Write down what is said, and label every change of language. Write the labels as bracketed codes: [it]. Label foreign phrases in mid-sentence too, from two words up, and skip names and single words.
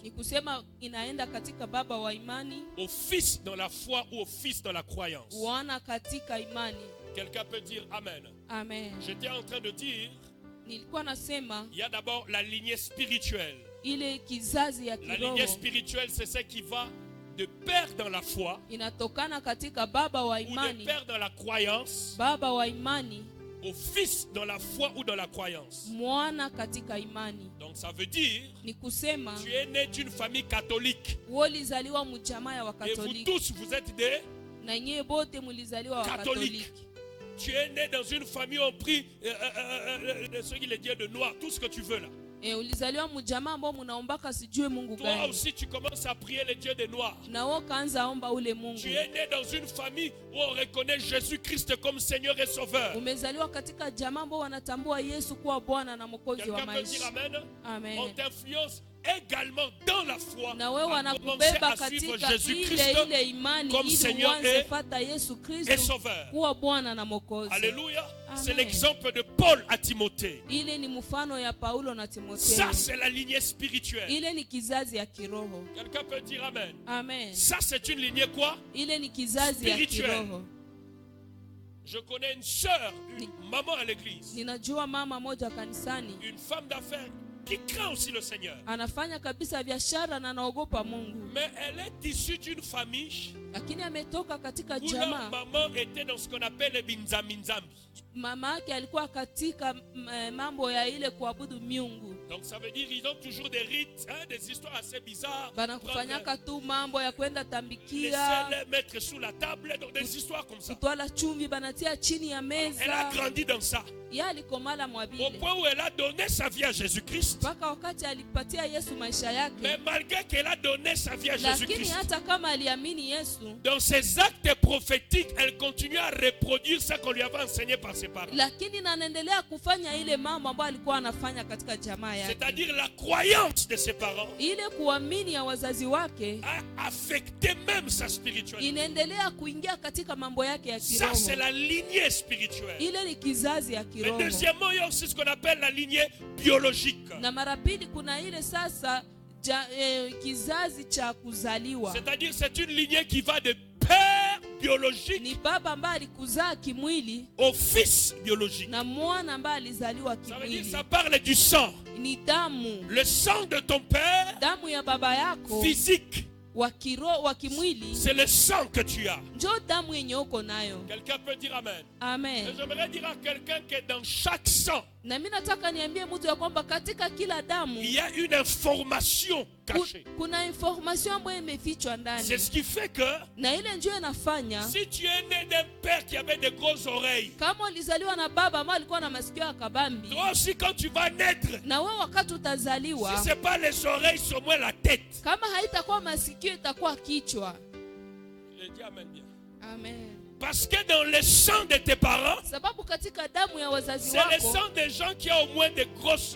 [sw] ni kusema inaenda katika baba wa imani, [fr] au fils dans la foi ou au fils dans la croyance. [sw] wana katika imani. [fr] Quelqu'un peut dire Amen. Amen. J'étais en train de dire, [sw] Nilikuwa nasema [fr] il y a d'abord la lignée spirituelle. [sw] ile kizazi ya [fr] La [sw] kiroho [fr] lignée spirituelle, c'est celle qui va de père dans la foi [sw] inatokana katika baba wa [fr] ou de [sw] imani, [fr] père dans la croyance [sw] baba wa imani, [fr] au fils dans la foi ou dans la croyance. [sw] mwana katika imani. [fr] Donc ça veut dire, [sw] Ni kusema [fr] tu es né d'une famille catholique. [sw] wewe ulizaliwa mjamaa ya [fr] Et vous [sw] Wakatoliki [fr] tous, vous êtes des [sw] Na nyie bote mulizaliwa wa [fr] catholique. [sw] Katoliki. [fr] Tu es né dans une famille où on prie ce qu'il est dit de noir, tout ce que tu veux là. [sw] Ulizaliwa mjamaa ambao mnaombaka sijue Mungu [fr] Toi [sw] gani. [fr] aussi tu commences à prier les dieux des noirs. [sw] Na wao kaanza omba ule Mungu. [fr] Tu es né dans une famille où on reconnaît Jésus-Christ comme Seigneur et Sauveur. [sw] Umezaliwa katika jamaa ambao wanatambua Yesu kuwa Bwana na Mwokozi wa [fr] Quelqu'un peut dire [sw] maisha. [fr] amen? Amen. On t'influence également dans la foi. [sw] Na wewe [fr] à commencer [sw] wanakubeba [fr] à suivre [sw] katika [fr] Jésus-Christ [sw] ile imani [fr] comme [sw] ili [fr] Seigneur [sw] uanze fata Yesu [fr] et [sw] Kristo [fr] Sauveur. [sw] kuwa Bwana na Mwokozi. [fr] Alléluia. Amen. C'est l'exemple de Paul à Timothée. [sw] Ile ni mfano ya Paulo na Timotheo. [fr] Ça, c'est la lignée spirituelle. [sw] Ile ni kizazi ya kiroho. [fr] Quelqu'un peut dire amen. Amen. Ça, c'est une lignée quoi? [sw] Ile ni kizazi ya [fr] Spirituelle. [sw] kiroho. [fr] Je connais une sœur, une maman à l'église, [sw] Ninajua mama moja kanisani [fr] une femme d'affaires qui craint aussi le Seigneur. [sw] anafanya kabisa biashara na anaogopa Mungu. [fr] Mais elle est issue d'une famille [sw] Lakini ametoka katika [fr] où leur [sw] jamaa. [fr] maman était dans ce qu'on appelle les binzaminzambi. [sw] Mama yake alikuwa katika mambo ya ile kuabudu miungu. [fr] Donc ça veut dire ils ont toujours des rites, hein, des histoires assez bizarres. [sw] Banakufanyaka tu mambo ya kwenda tambikia. [fr] Laisser les mettre sous la table, donc des histoires comme ça. [sw] Kutwala chumvi banatia chini ya meza. [fr] Elle a grandi dans ça. [sw] Yeye alikomala [fr] Au [sw] mwabile. [fr] point où elle a donné sa vie à Jésus-Christ. [sw] Mpaka wakati alipatia Yesu maisha yake. [fr] Mais malgré qu'elle a donné sa vie à [sw] Lakini [fr] Jésus-Christ, [sw] hata kama aliamini Yesu, [fr] dans ses actes prophétiques, elle continue à reproduire ce qu'on lui avait enseigné par ses parents. [sw] lakini na anaendelea kufanya ile mambo ambayo alikuwa anafanya katika jamaa yake. [fr] C'est-à-dire la croyance de ses parents [sw] Ile kuamini ya wazazi wake [fr] a affecté même sa spiritualité. [sw] inaendelea kuingia katika mambo yake ya [fr] Ça, [sw] kiroho. [fr] c'est la lignée spirituelle. [sw] Ile ni kizazi ya [fr] Mais [sw] kiroho. [fr] deuxièmement, il y a aussi ce qu'on appelle la lignée biologique. [sw] Na mara pili kuna ile sasa kizazi cha kuzaliwa. [fr] C'est-à-dire c'est une lignée qui va de père biologique [sw] Ni baba ambaye alikuzaa kimwili [fr] au fils biologique. [sw] na mwana ambaye alizaliwa [fr] Ça veut dire [sw] kimwili. [fr] ça parle du sang. [sw] Ni damu. [fr] Le sang de ton père [sw] Damu ya baba yako [fr] physique, [sw] wa kiroho wa kimwili [fr] c'est le sang que tu as. [sw] ndio damu yenye uko nayo. [fr] Quelqu'un peut dire amen. Amen. Et j'aimerais dire à quelqu'un que dans chaque sang, [sw] Na mimi nataka niambie mtu ya kwamba katika kila damu [fr] il y a une information cachée. [sw] kuna information ambayo imefichwa ndani. [fr] C'est ce qui fait que [sw] Na ile ndio inafanya [fr] si tu es né d'un père qui avait de grosses oreilles, [sw] kama ulizaliwa na baba ambaye alikuwa na masikio ya kabambi, [fr] toi aussi quand tu vas naître, [sw] na wewe wakati [fr] si [sw] utazaliwa, [fr] ce n'est pas les oreilles, c'est au moins la tête. [sw] kama haitakuwa masikio itakuwa kichwa. [fr] Je dis amen bien. Amen. Parce que dans le sang de tes parents, [sw] Sababu katika damu ya wazazi [fr] c'est le [sw] wako [fr] sang des gens qui ont au moins de grosses...